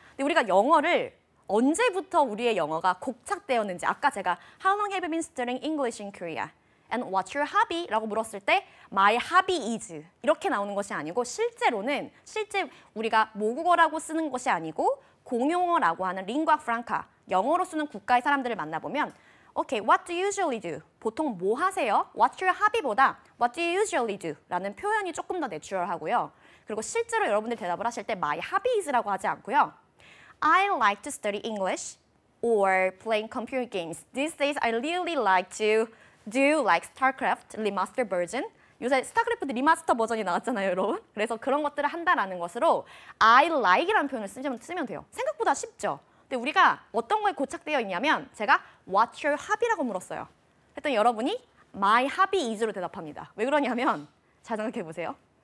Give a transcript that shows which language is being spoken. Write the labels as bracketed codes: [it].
[ko] 근데 우리가 영어를 언제부터 우리의 영어가 곡착되었는지 아까 제가 [en] How long have you been studying English in Korea? And what's your hobby? [ko] 라고 물었을 때 [en] My hobby is [ko] 이렇게 나오는 것이 아니고 실제 우리가 모국어라고 쓰는 것이 아니고 공용어라고 하는 링과 프랑카 영어로 쓰는 국가의 사람들을 만나보면 [en] Okay, what do you usually do? [ko] 보통 뭐 하세요? [en] What's your hobby보다 What do you usually do? [ko] 라는 표현이 조금 더 내추럴하고요. 그리고 실제로 여러분들이 대답을 하실 때 [en] My hobby is [ko] 라고 하지 않고요. [en] I like to study English or playing computer games. These days I really like to do like StarCraft remaster version. [ko] 요새 스타크래프트 리마스터 버전이 나왔잖아요, 여러분. 그래서 그런 것들을 한다라는 것으로 I like이라는 표현을 쓰면 돼요. 생각보다 쉽죠? 근데 우리가 어떤 거에 고착되어 있냐면 제가 [en] What's your hobby [ko] 라고 물었어요. 했더니 여러분이 [en] My hobby is [ko] 로 대답합니다. 왜 그러냐면 잘 생각해 보세요.